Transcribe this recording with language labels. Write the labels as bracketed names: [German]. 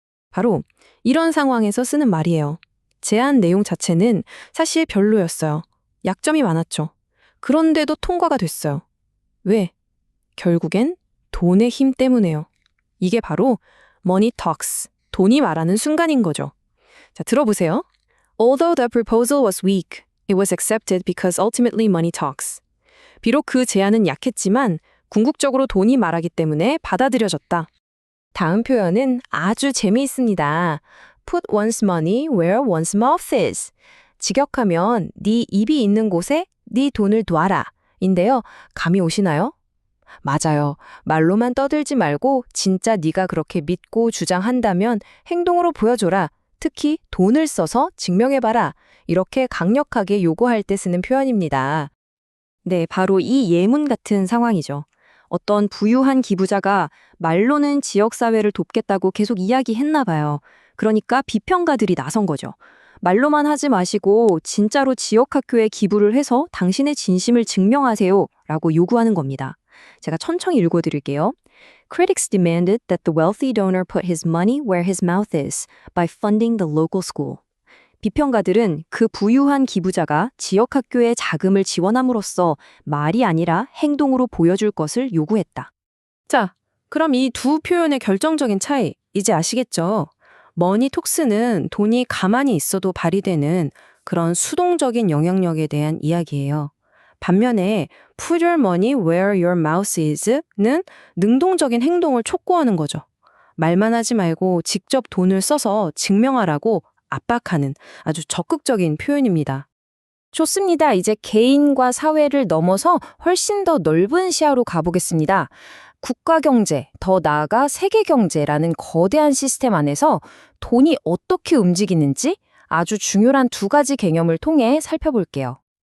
[Korean] 바로 이런 상황에서 쓰는 말이에요. 제안 내용 자체는 사실 별로였어요. 약점이 많았죠. 그런데도 통과가 됐어요. 왜? 결국엔 돈의 힘 때문에요. 이게 바로 [English] money talks, [Korean] 돈이 말하는 순간인 거죠. 자, 들어보세요. [English] Although the proposal was weak, it was accepted because ultimately money talks. [Korean] 비록 그 제안은 약했지만 궁극적으로 돈이 말하기 때문에 받아들여졌다. 다음 표현은 아주 재미있습니다. [English] Put one's money where one's mouth is. [Korean] 직역하면 네 입이 있는 곳에 네 돈을 놔라 인데요. 감이 오시나요? 맞아요. 말로만 떠들지 말고 진짜 네가 그렇게 믿고 주장한다면 행동으로 보여줘라. 특히 돈을 써서 증명해봐라. 이렇게 강력하게 요구할 때 쓰는 표현입니다. 네, 바로 이 예문 같은 상황이죠. 어떤 부유한 기부자가 말로는 지역사회를 돕겠다고 계속 이야기했나 봐요. 그러니까 비평가들이 나선 거죠. 말로만 하지 마시고 진짜로 지역학교에 기부를 해서 당신의 진심을 증명하세요 라고 요구하는 겁니다. 제가 천천히 읽어드릴게요. [English] Critics demanded that the wealthy donor put his money where his mouth is by funding the local school. [Korean] 비평가들은 그 부유한 기부자가 지역학교에 자금을 지원함으로써 말이 아니라 행동으로 보여줄 것을 요구했다. 자, 그럼 이 두 표현의 결정적인 차이, 이제 아시겠죠? 머니톡스는 돈이 가만히 있어도 발휘되는 그런 수동적인 영향력에 대한 이야기예요. 반면에 [English] put your money where your mouth is [Korean] 는 능동적인 행동을 촉구하는 거죠. 말만 하지 말고 직접 돈을 써서 증명하라고 압박하는 아주 적극적인 표현입니다. 좋습니다. 이제 개인과 사회를 넘어서 훨씬 더 넓은 시야로 가보겠습니다. 국가 경제, 더 나아가 세계 경제라는 거대한 시스템 안에서 돈이 어떻게 움직이는지 아주 중요한 두 가지 개념을 통해 살펴볼게요.